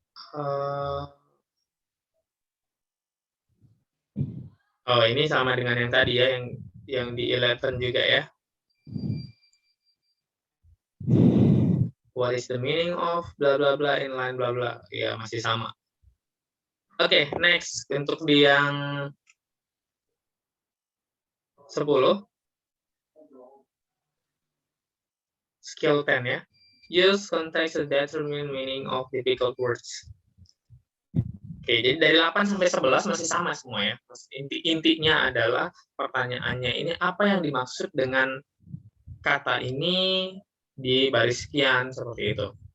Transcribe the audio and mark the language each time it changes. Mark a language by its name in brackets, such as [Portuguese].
[Indonesian] Oh, ini sama dengan yang tadi ya, yang di 11 juga ya. [English] What is the meaning of bla bla bla inline bla bla? [Indonesian] Ya, masih sama. Oke, next untuk di yang 10. [English] Skill 10 ya. Use context to determine meaning of difficult words. [Indonesian] Oke, jadi dari 8 sampai 11 masih sama semua ya. Intinya adalah pertanyaannya ini apa yang dimaksud dengan kata ini di baris sekian seperti itu.